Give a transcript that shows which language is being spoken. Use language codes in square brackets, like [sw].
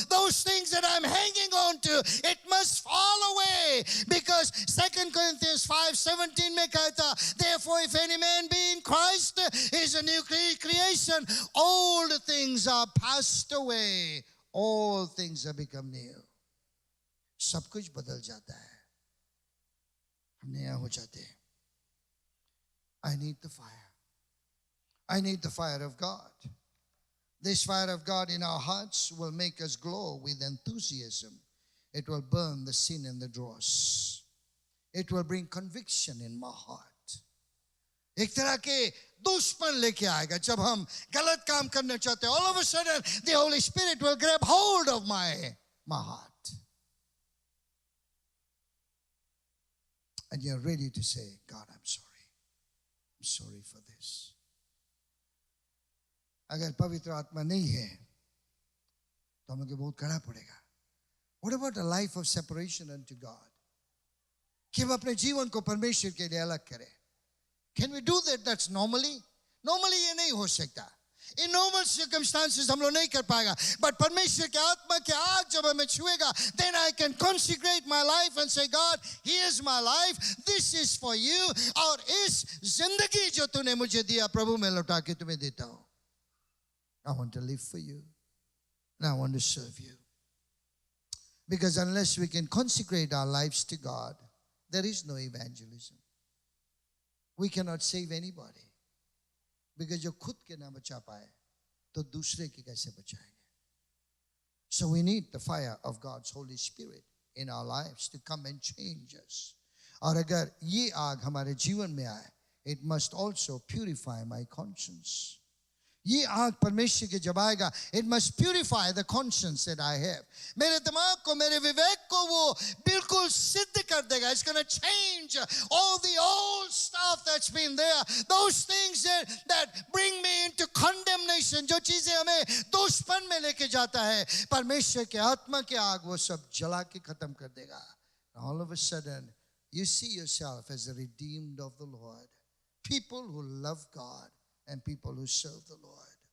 [en] Those things that I'm hanging on to, it must fall away. Because 2 Corinthians 5:17 [hi] में कहता, [en] therefore if any man be in Christ, he is a new creation. Old things are passed away. all things have become new. [hi] सब कुछ बदल जाता है, हम नया हो जाते हैं. [en] I need the fire. I need the fire of God. This fire of God in our hearts will make us glow with enthusiasm. It will burn the sin in the dross. It will bring conviction in my heart. [hi] एक तरह के दुश्मन लेके आएगा जब हम गलत काम करना चाहते हैं. [en] All of a sudden, the Holy Spirit will grab hold of my heart. And you're ready to say, God, I'm sorry. I'm sorry for this. [hi] अगर पवित्र आत्मा नहीं है तो हमें बहुत करना पड़ेगा. [en] What about a life of separation unto God? [hi] कि हम अपने जीवन को परमेश्वर के लिए अलग करें. [en] Can we do that? That's normally [hi] ये नहीं हो सकता. [en] In normal circumstances [hi] हम लोग नहीं कर पाएगा. [en] But [hi] परमेश्वर के आत्मा के आग जब हमें छुएगा, [en] then I can consecrate my life and say, God, here's my life. This is for you. [hi] और इस जिंदगी जो तूने मुझे दिया प्रभु मैं लौटा के तुम्हें देता हूँ. [en] I want to live for you. And I want to serve you. Because unless we can consecrate our lives to God, there is no evangelism. We cannot save anybody. [hi] Because जो खुद के ना बचा पाए तो दूसरे की कैसे बचाएंगे? [en] So we need the fire of God's Holy Spirit in our lives to come and change us. [hi] और अगर ये आग हमारे जीवन में आए, [en] it must also purify my conscience. [hi] ये आग परमेश्वर के जब आएगा, [en] it must purify the conscience that I have. [hi] मेरे दिमाग को, मेरे विवेक को वो बिल्कुल सिद्ध कर देगा. [en] It's going to change all the old stuff that's been there. Those things that bring me into condemnation. [hi] जो चीजें हमें दोषपन में लेके जाता है, परमेश्वर के आत्मा के आग वो सब जला के खत्म कर देगा. [en] All of a sudden, you see yourself as the redeemed of the Lord. People who love God and people who serve the Lord.